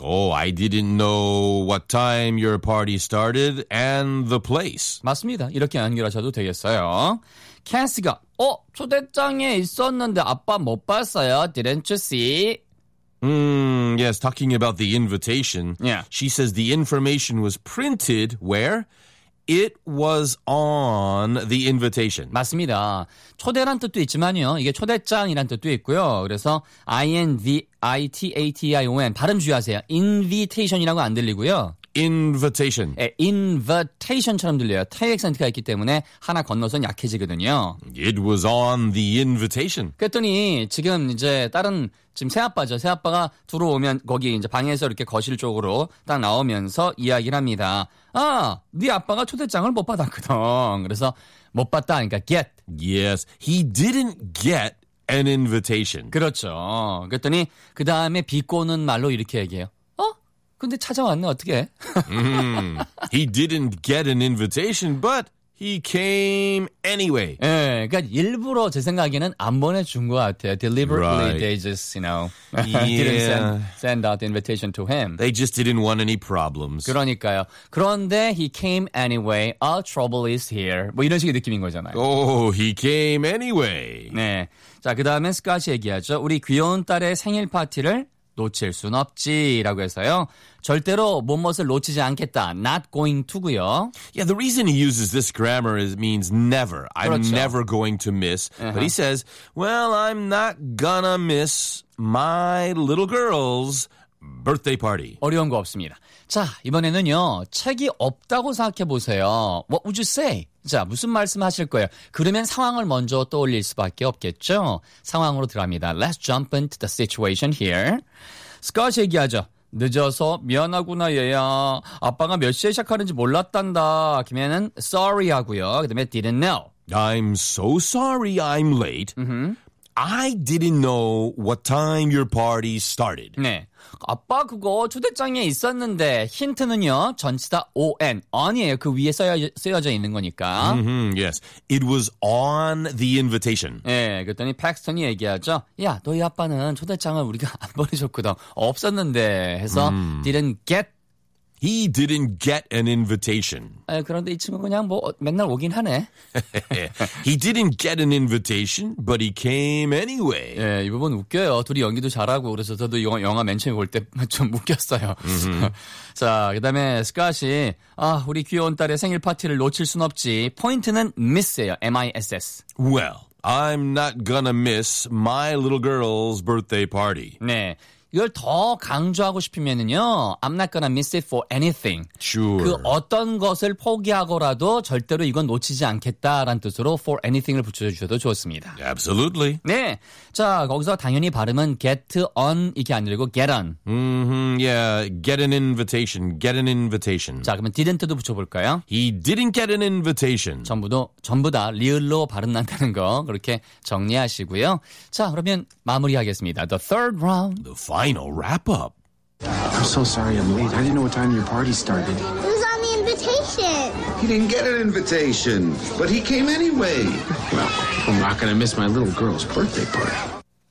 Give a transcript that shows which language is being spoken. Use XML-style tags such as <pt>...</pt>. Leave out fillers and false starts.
<en>Oh, I didn't know what time your party started and the place.</en> <ko>맞습니다. 이렇게 연결하셔도 되겠어요. Cassie가 초대장에 있었는데 아빠 못 봤어요.</ko> <en>Didn't you see? Yes, talking about the invitation. Yeah. She says the information was printed where? It was on the invitation.</en> <ko>맞습니다. 초대란 뜻도 있지만요. 이게 초대장이란 뜻도 있고요. 그래서 invitation. 발음 주의하세요. invitation이라고 안 들리고요.</ko> <en>invitation.</en> <ko>예, invitation처럼 들려요. 태 액센트가 있기 때문에 하나 건너선 약해지거든요.</ko> <en>It was on the invitation.</en> <ko>그랬더니 지금 이제 다른 지금 새아빠죠. 새아빠가 들어오면 거기 이제 방에서 이렇게 거실 쪽으로 딱 나오면서 이야기를 합니다. 아, 네 아빠가 초대장을 못 받았거든. 그래서 못 받다 하니까 get.</ko> <en>Yes, he didn't get an invitation.</en> <ko>그렇죠. 그랬더니 그 다음에 비꼬는 말로 이렇게 얘기해요. 근데 찾아왔네, 어떻게?</ko> <en>He didn't get an invitation, but he came anyway.</en> <ko>예, 그러니까 일부러 제 생각에는 안 보내준 것 같아요.</ko> <en>Deliberately, right. They just, you know, yeah. didn't send out the invitation to him. They just didn't want any problems.</en> <ko>그러니까요. 그런데</ko> <en>he came anyway. Our trouble is here.</en> <ko>뭐 이런 식의 느낌인 거잖아요.</ko> <en>Oh, he came anyway.</en> <ko>네. 자, 그 다음에 스카시 얘기하죠. 우리 귀여운 딸의 생일 파티를 놓칠 순 없지라고 해서요. 절대로 뭣뭣을 놓치지 않겠다.</ko> <en>Not going to고요. Yeah, the reason he uses this grammar is means never. I'm</en> <ko>그렇죠.</ko> <en>never going to miss. Uh-huh. But he says, well, I'm not gonna miss my little girl's birthday party.</en> <ko>어려운 거 없습니다. 자, 이번에는요. 책이 없다고 생각해 보세요. What would you say? 자, 무슨 말씀하실 거예요? 그러면 상황을 먼저 떠올릴 수밖에 없겠죠? 상황으로 들어갑니다.</ko> <en>Let's jump into the situation here. Scott</en> <ko>얘기하죠. 늦어서 미안하구나, 얘야. 아빠가 몇 시에 시작하는지 몰랐단다. 김에는 sorry 하고요. 그 다음에 didn't know.</ko> <en>I'm so sorry I'm late. Mm-hmm. I didn't know what time your party started.</en> <ko>네. 아빠 그거 초대장에 있었는데 힌트는요. 전치 다 on. on이에요. 그 위에 쓰여져 있는 거니까.</ko> <en>Mm-hmm, yes. It was on the invitation.</en> <ko>네. 그랬더니 팩스턴이 얘기하죠. 야, 너희 아빠는 초대장을 우리가 안 보내줬거든. 없었는데 해서 didn't get.</ko> <en>He didn't get an invitation.</en> <ko>아, 그런데 이 친구 그냥 뭐 맨날 오긴 하네.</ko> <en>He didn't get an invitation, but he came anyway.</en> <ko>예, 이 부분 웃겨요. 둘이 연기도 잘하고 그래서 저도 영화 맨 처음에 볼 때 좀 웃겼어요.</ko> <en>Mm-hmm.</en> <ko>자, 그다음에 스카시, 아, 우리 귀여운 딸의 생일 파티를 놓칠 순 없지. 포인트는 miss예요. miss.</ko> <en>Well, I'm not gonna miss my little girl's birthday party.</en> <ko>네. 이걸 더 강조하고 싶으면은요,</ko> <en>I'm not gonna miss it for anything. Sure.</en> <ko>그 어떤 것을 포기하고라도 절대로 이건 놓치지 않겠다라는 뜻으로</ko> <en>for anything</en> <ko>을 붙여주셔도 좋습니다.</ko> <en>Absolutely.</en> <ko>네. 자, 거기서 당연히 발음은 get on 이게 아니고 get on.</ko> <en>Mm-hmm. Yeah. Get an invitation. Get an invitation.</en> <ko>자, 그러면 didn't도 붙여볼까요?</ko> <en>He didn't get an invitation.</en> <ko>전부 다 리얼로 발음난다는 거 그렇게 정리하시고요. 자, 그러면 마무리하겠습니다.</ko> <en>The third round. The final wrap-up. I'm so sorry I'm late. I didn't know what time your party started. It was on the invitation. He didn't get an invitation, but he came anyway. Well, I'm not going to miss my little girl's birthday party.</en>